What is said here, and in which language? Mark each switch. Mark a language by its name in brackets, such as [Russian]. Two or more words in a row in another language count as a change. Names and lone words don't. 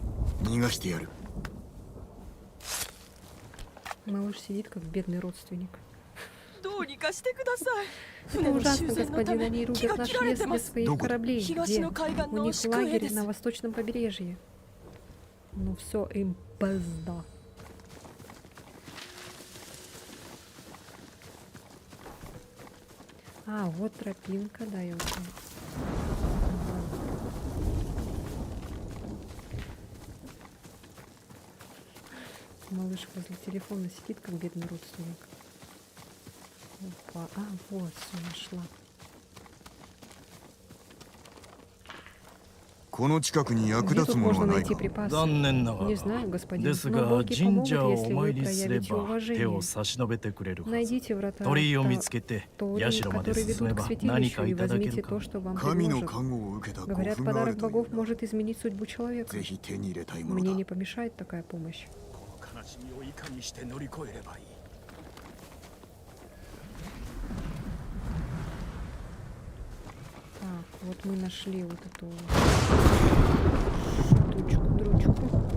[Japanese] 逃がしてやる。 [Russian] Малыш сидит как бедный родственник. [Japanese] どうにかしてください。 [Russian] Это ужасно, господин, они рубят наш лес для своих кораблей. Где? У них лагерь на восточном побережье. Ну все, им пизда. А, вот тропинка, да, я уже. Малыш возле телефона сидит, как бедный родственник. Опа, а, вот, все нашла. [Japanese] この近くに役 [Russian] Где [Japanese] 立つ [Russian] тут [Japanese] もの [Russian] можно [Japanese] はない [Russian] найти [Japanese] か。 [Russian] припасы? [Japanese] 残念なが [Russian] Не [Japanese] ら [Russian] знаю, господин, [Japanese] です [Russian] но [Japanese] が [Russian] боги [Japanese] 神 [Russian] помогут, [Japanese] 社をお [Russian] если [Japanese] 参 [Russian] вы [Japanese] りすれ [Russian] проявите [Japanese] ば手を [Russian] уважение. [Japanese] 差し伸べてくれるはず [Russian] Найдите врата [Japanese] 鳥居を見 [Russian] Та- [Japanese] つけて [Russian] Тори, [Japanese] 社まで [Russian] которые [Japanese] 進め [Russian] ведут к [Japanese] ば何か [Russian] святилищу, и [Japanese] いただけ [Russian] возьмите [Japanese] るか [Russian] то, что вам [Japanese] 神の [Russian] предложат. [Japanese] 看護を受けた古 [Russian] Говорят, [Japanese] 墳がある [Russian] подарок [Japanese] という [Russian] богов [Japanese] が [Russian] может изменить судьбу человека. [Japanese] ぜひ手に入れたいもの [Russian] Мне [Japanese] だ [Russian] не。помешает такая помощь. [Japanese] この悲しみをいかにして乗り越えればいい。 [Russian] Вот мы нашли вот эту штучку-дрючку.